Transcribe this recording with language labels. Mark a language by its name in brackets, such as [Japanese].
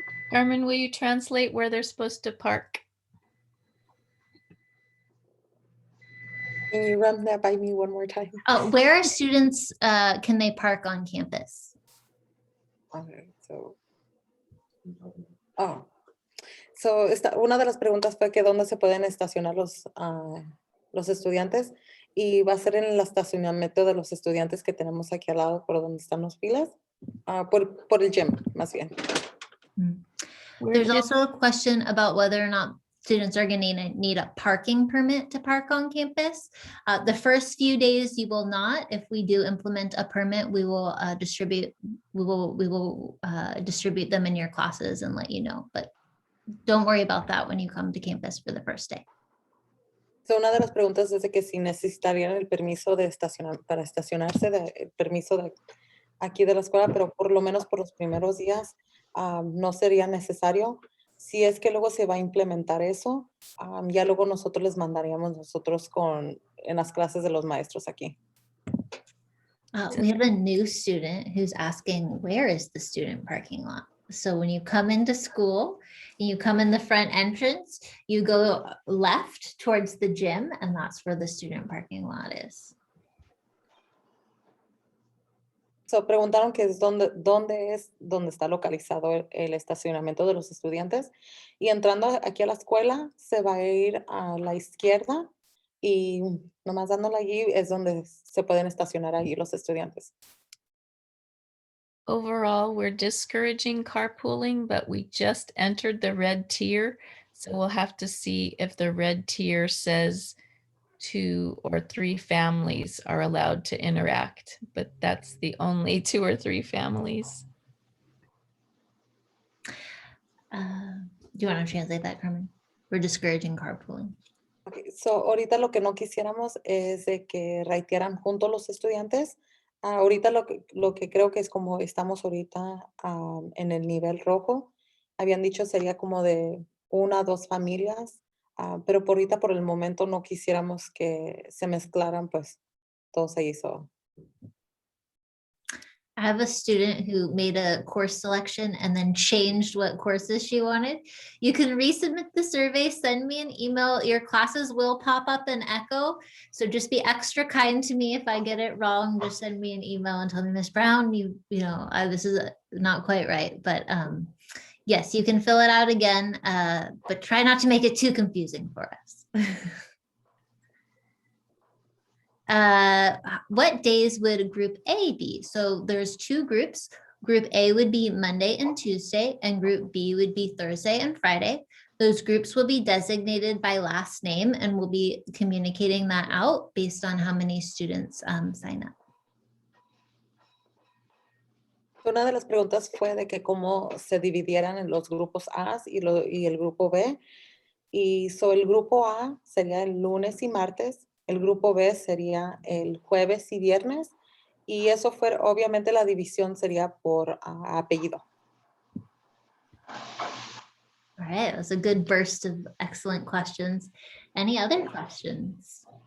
[English] Carmen, will you translate where they're supposed to park? Can you run that by me one more time? Where are students, can they park on campus? Okay, so. [Spanish] Una de las preguntas fue que dónde se pueden estacionar los estudiantes, y va a ser en el estacionamiento de los estudiantes que tenemos aquí al lado por donde están los filas, por el gym, más bien. [English] There's also a question about whether or not students are going to need a parking permit to park on campus. The first few days you will not. If we do implement a permit, we will distribute them in your classes and let you know. But don't worry about that when you come to campus for the first day. [Spanish] So, una de las preguntas es de que si necesitarían el permiso de para estacionarse, el permiso de aquí de la escuela, pero por lo menos por los primeros días no sería necesario. Si es que luego se va a implementar eso, ya luego nosotros les mandaríamos nosotros en las clases de los maestros aquí. [English] We have a new student who's asking, where is the student parking lot? So when you come into school, and you come in the front entrance, you go left towards the gym, and that's where the student parking lot is. [Spanish] So preguntaron que es dónde está localizado el estacionamiento de los estudiantes, y entrando aquí a la escuela se va a ir a la izquierda y nomás dándole allí es donde se pueden estacionar allí los estudiantes. [English] Overall, we're discouraging carpooling, but we just entered the red tier. So we'll have to see if the red tier says 2 or 3 families are allowed to interact, but that's the only 2 or 3 families. Do you want to translate that, Carmen? We're discouraging carpooling. [Spanish] Okay, so ahorita lo que no quisiéramos es de que raitearan juntos los estudiantes. Ahorita lo que creo que es como estamos ahorita en el nivel rojo, habían dicho sería como de 1 a 2 familias, pero por ahorita por el momento no quisiéramos que se mezclaran pues todos ahí. So. [English] I have a student who made a course selection and then changed what courses she wanted. You can resubmit the survey, send me an email. Your classes will pop up in Echo. So just be extra kind to me if I get it wrong. Just send me an email and tell me, Ms. Brown, this is not quite right. But yes, you can fill it out again, but try not to make it too confusing for us. What days would group A be? So there's 2 groups. Group A would be Monday and Tuesday, and group B would be Thursday and Friday. Those groups will be designated by last name, and we'll be communicating that out based on how many students sign up. [Spanish] Una de las preguntas fue de que cómo se dividieran en los grupos A y el grupo B. Y el grupo A sería el lunes y martes, el grupo B sería el jueves y viernes, Y eso fue, obviamente la división sería por apellido. [English] All right, that was a good burst of excellent questions. Any other questions?